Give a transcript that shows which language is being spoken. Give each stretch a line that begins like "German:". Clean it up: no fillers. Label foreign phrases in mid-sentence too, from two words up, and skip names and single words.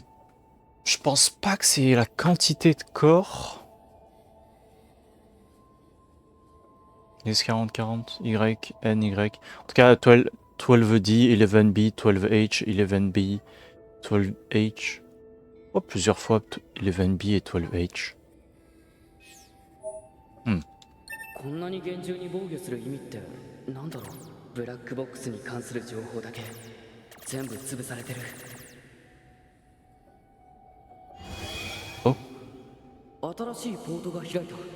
French: Je pense pas que c'est la quantité de corps. 10-40-40, Y, N, Y. En tout cas, 12D, 11B, 12H, 11B, 12H. Oh, plusieurs fois 11B et 12H.
Japanese: こんなに厳重に防御する意味ってなんだろう。ブラックボックスに関する情報だけ全部潰されてる。お、新しいポートが開いた。